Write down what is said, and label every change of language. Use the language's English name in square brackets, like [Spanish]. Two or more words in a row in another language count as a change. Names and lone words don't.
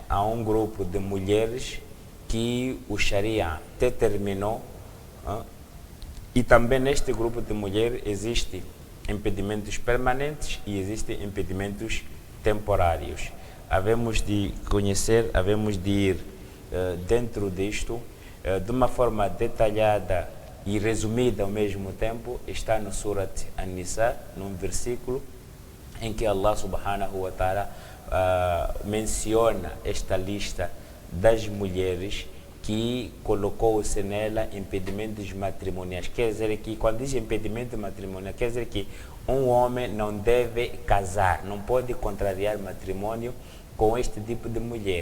[Portuguese] A um grupo de mulheres que o Sharia determinou, e também neste grupo de mulheres existem impedimentos permanentes e existem impedimentos temporários. Havemos de conhecer, havemos de ir dentro disto de uma forma detalhada e resumida ao mesmo tempo. Está no Surat An-Nisa, num versículo em que Allah [Arabic] سبحانه وتعالى [Portuguese] menciona esta lista das mulheres que colocou-se nela impedimentos matrimoniais. Quer dizer que, quando diz impedimento matrimonial, quer dizer que um homem não deve casar, não pode contrariar matrimônio com este tipo de mulher.